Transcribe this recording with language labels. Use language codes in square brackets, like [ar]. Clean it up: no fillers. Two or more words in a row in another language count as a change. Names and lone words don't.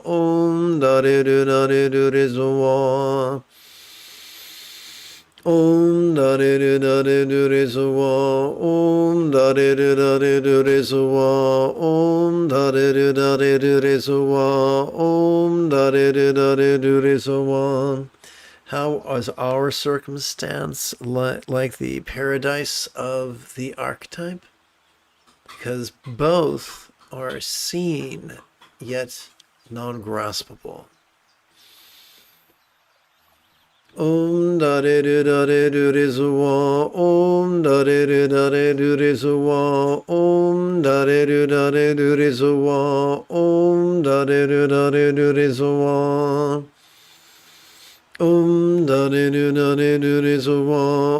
[en] Om da de do da de do de so wa. Om da de do da de do de so wa. Om da de do da de do de so wa. Om da de do da de do de so wa. Om da de do da de do de so wa. How is our circumstance like the paradise of the archetype? Because both are seen, yet non-graspable. Om da de do da de do de so wa. Om da de do da de do de so wa. Om da de do da de do de so wa. Om da de do da de do de so wa. Om da de do da de do de so wa.